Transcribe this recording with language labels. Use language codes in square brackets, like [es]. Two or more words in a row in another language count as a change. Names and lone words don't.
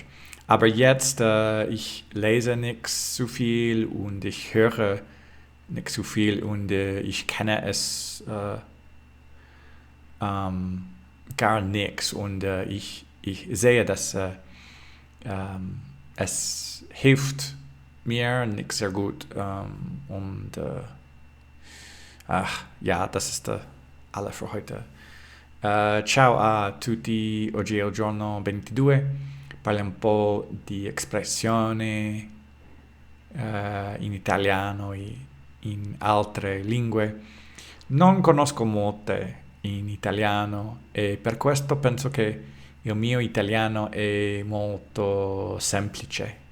[de] Aber jetzt, ich lese nicht so viel und ich höre nicht so viel und ich kenne es gar nichts und ich sehe, dass es hilft mir nicht sehr gut und ja, das ist alle für heute. [it] Ciao a tutti, oggi è il giorno 22, parliamo un po' di espressioni in italiano e in altre lingue. Non conosco molte in italiano e per questo penso che il mio italiano è molto semplice.